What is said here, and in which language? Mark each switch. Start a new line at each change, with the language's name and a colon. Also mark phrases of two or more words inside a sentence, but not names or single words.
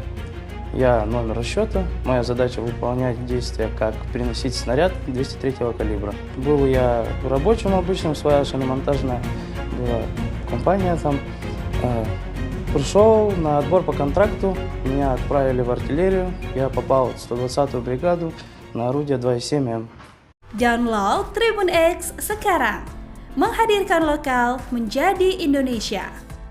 Russian: Я номер расчета, моя задача выполнять действия, как переносить снаряд 203 калибра. Был я рабочим обычным, своя шиномонтажная была компания там. Пришел на отбор по контракту, меня отправили в артиллерию, я попал в 120-ю бригаду на орудие 2,7М.
Indonesian: Download Tribun X sekarang, menghadirkan lokal menjadi Indonesia.